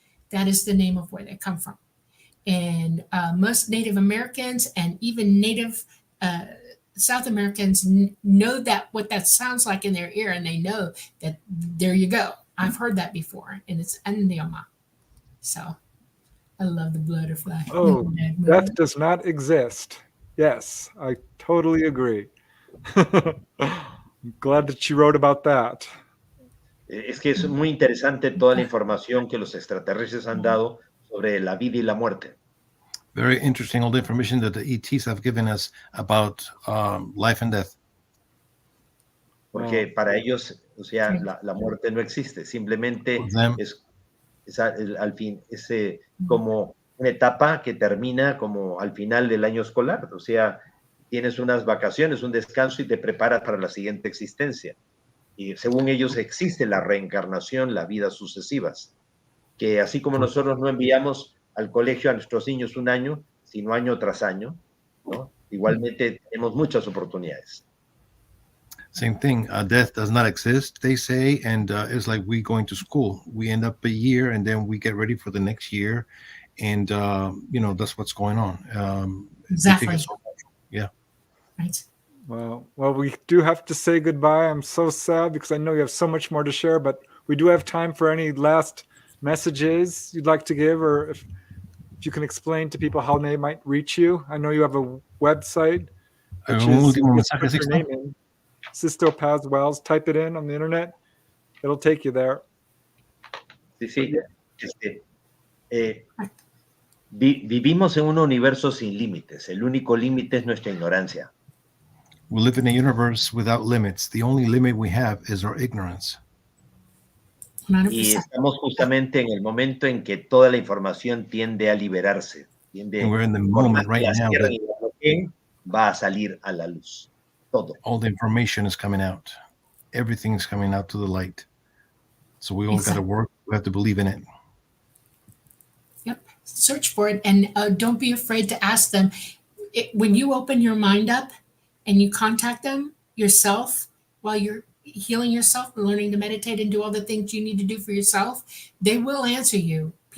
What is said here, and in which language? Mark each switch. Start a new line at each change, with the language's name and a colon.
English: That is the name of where they come from. And most Native Americans and even Native South Americans know that what that sounds like in their ear, and they know that there you go. I've heard that before, and it's Endioma. So I love the butterfly. Oh, death does not exist. Yes, I totally agree. I'm glad that you wrote about that.
Spanish: Es que es muy interesante toda la información que los extraterrestres han dado sobre la vida y la muerte.
English: Very interesting, all the information that the ETs have given us about life and death.
Spanish: Porque para ellos, o sea, la muerte no existe, simplemente
English: For them,
Spanish: es al fin, es como una etapa que termina como al final del año escolar, o sea, tienes unas vacaciones, un descanso y te preparas para la siguiente existencia. Y según ellos existe la reencarnación, las vidas sucesivas, que así como nosotros no enviamos al colegio a nuestros niños un año, sino año tras año, ¿no? Igualmente tenemos muchas oportunidades.
English: same thing. Death does not exist, they say, and it's like we going to school. We end up a year, and then we get ready for the next year, and that's what's going on. Exactly. Yeah. Right. Well, we do have to say goodbye. I'm so sad because I know you have so much more to share, but we do have time for any last messages you'd like to give, or if you can explain to people how they might reach you. I know you have a website, which is put your name in, Sixto Paz Wells. Type it in on the internet. It'll take you there.
Spanish: Sí. Vivimos en un universo sin límites. El único límite es nuestra ignorancia.
English: We live in a universe without limits. The only limit we have is our ignorance. 100%.
Spanish: Y estamos justamente en el momento en que toda la información tiende a liberarse.
English: And we're in the moment right now that
Spanish: va a salir a la luz. Todo.
English: all the information is coming out. Everything's coming out to the light. So we all got to work. We have to believe in it. Yep. Search for it, and don't be afraid to ask them. When you open your mind up and you contact them yourself while you're healing yourself and learning to meditate and do all the things you need to do for yourself, they will answer you.